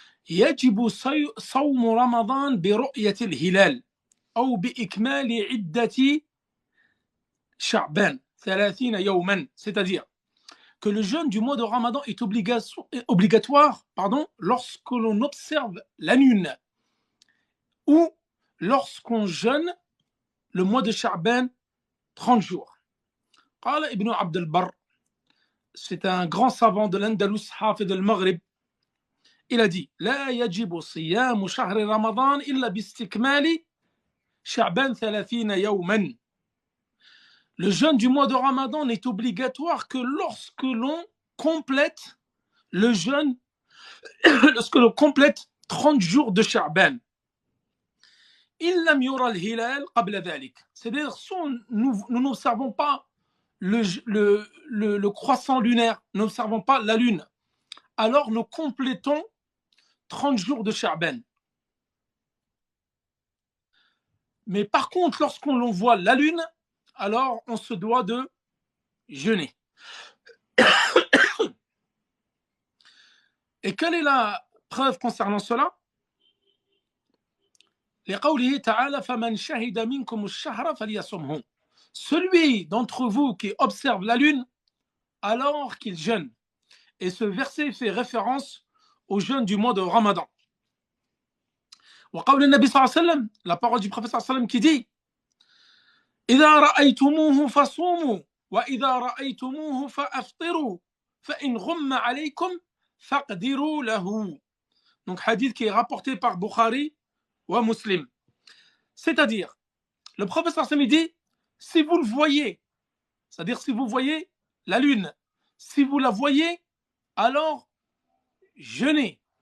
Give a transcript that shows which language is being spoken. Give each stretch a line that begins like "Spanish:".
Arabic: يجب صوم رمضان برؤية الهلال أو بإكمال عدة شعبان 30 يوما,
French: c'est-à-dire que le jeûne du mois de Ramadan est obligatoire lorsque l'on observe la lune ou lorsqu'on jeûne le mois de Sha'ban 30 jours.
Arabic: قال ابن عبد البر,
French: c'est un grand savant de l'Andalus,
Arabic: حافظ المغرب,
French: il a dit
Arabic: لا يجب صيام شهر رمضان إلا باستكمال شعبان 30 يوما.
French: Le jeûne du mois de Ramadan n'est obligatoire que lorsque l'on complète le jeûne, lorsque l'on complète 30 jours de Sha'ban.
Arabic: إن لم يرى الهلال قبل ذلك.
French: C'est-à-dire, si nous n'observons pas le croissant lunaire, nous n'observons pas la lune, alors nous complétons 30 jours de Sha'ban. Mais par contre, lorsqu'on voit la lune, alors on se doit de jeûner. Et quelle est la preuve concernant cela?
Arabic: لقوله تعالى فمن شهد منكم الشهر فليصمه.
French: Celui d'entre vous qui observe la lune, alors qu'il jeûne. Et ce verset fait référence au jeûne du mois de Ramadan.
Arabic: وقول النبي صلى الله عليه وسلم,
French: la parole du prophète
Arabic: صلى الله عليه وسلم
French: qui dit
Arabic: إذا رأيتموه فصوموا وإذا رأيتموه فأفطروا فإن غم عليكم فاقدروا له.
French: Donc hadith qui est rapporté par Bukhari ou Muslim. C'est-à-dire, le prophète
Arabic: صلى الله عليه وسلم
French: dit, si vous le voyez, c'est-à-dire si vous voyez la lune, si vous la voyez, alors jeûnez.